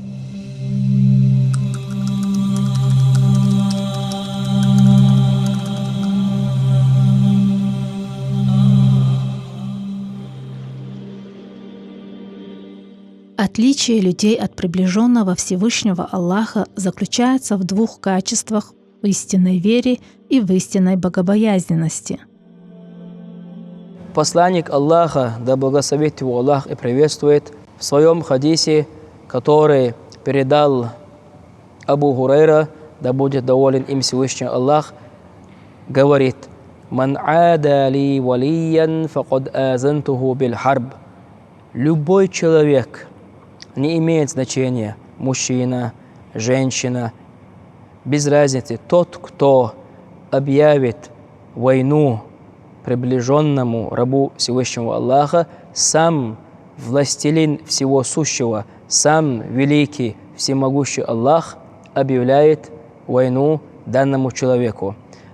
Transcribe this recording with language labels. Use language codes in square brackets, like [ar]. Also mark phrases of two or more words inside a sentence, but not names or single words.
[ru] Отличие людей от приближенного Всевышнего Аллаха заключается в двух качествах: в истинной вере и в истинной богобоязненности. Посланник Аллаха, да благословит его Аллах и приветствует, в своем хадисе, который передал Абу Хурайра, да будет доволен им Всевышний Аллах, говорит: [ar] «من عادى لي وليا فقد آذنته بالحرب». [ru] Любой человек, не имеет значения, мужчина, женщина, без разницы, тот, кто объявит войну приближенному рабу Всевышнего Аллаха, сам властелин всего сущего, сам великий, всемогущий Аллах объявляет войну данному человеку.